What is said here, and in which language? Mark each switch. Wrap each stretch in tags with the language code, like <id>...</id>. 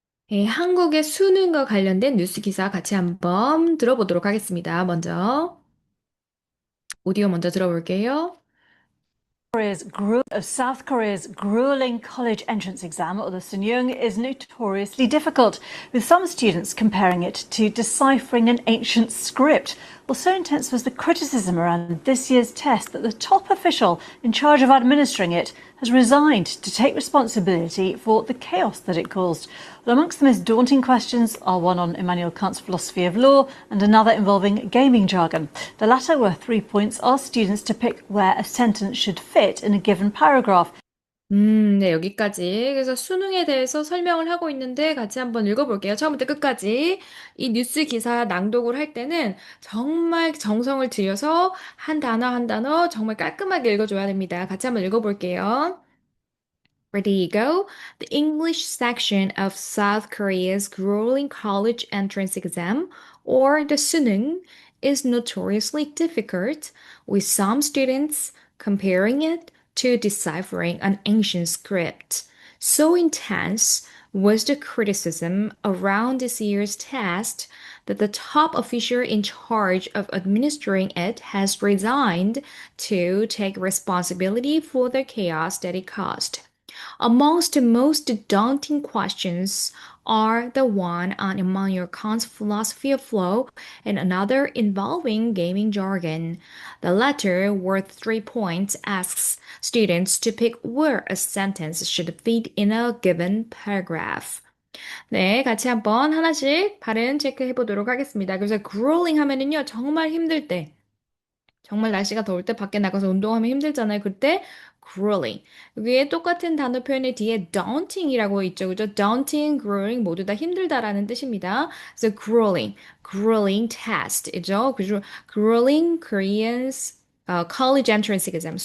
<ko>예, 한국의 수능과 관련된 뉴스 기사 같이 한번 들어보도록 하겠습니다. 먼저, 오디오 먼저 들어볼게요.</ko> <en>South Korea's grueling college entrance exam, or the Sunyoung, is notoriously difficult, with some students comparing it to deciphering an ancient script. Well, so intense was the criticism around this year's test that the top official in charge of administering it has resigned to take responsibility for the chaos that it caused. Well, amongst the most daunting questions are one on Immanuel Kant's philosophy of law and another involving gaming jargon. The latter, were 3 points, asked students to pick where a sentence should fit in a given paragraph.</en> <ko>네, 여기까지. 그래서 수능에 대해서 설명을 하고 있는데 같이 한번 읽어볼게요. 처음부터 끝까지. 이 뉴스 기사 낭독을 할 때는 정말 정성을 들여서 한 단어 한 단어 정말 깔끔하게 읽어줘야 됩니다. 같이 한번 읽어볼게요.</ko> <en>Ready you go. The English section of South Korea's grueling college entrance exam, or the Suneung, is notoriously difficult, with some students comparing it to deciphering an ancient script. So intense was the criticism around this year's test that the top official in charge of administering it has resigned to take responsibility for the chaos that it caused. Amongst the most daunting questions are the one on Immanuel Kant's philosophy of flow and another involving gaming jargon. The latter, worth 3 points, asks students to pick where a sentence should fit in a given paragraph.</en> <ko>네, 같이 한번 하나씩 발음 체크해 보도록 하겠습니다. 그래서 grueling 하면은요, 정말 힘들 때, 정말 날씨가 더울 때 밖에 나가서 운동하면 힘들잖아요. 그때 grueling. 여기에 똑같은 단어 표현의 뒤에 daunting이라고 있죠. 그죠? daunting, grueling 모두 다 힘들다라는 뜻입니다. 그래서</ko> <en>grueling test</en> <ko>이죠. 그죠?</ko> <en>grueling Koreans college entrance exam.</en>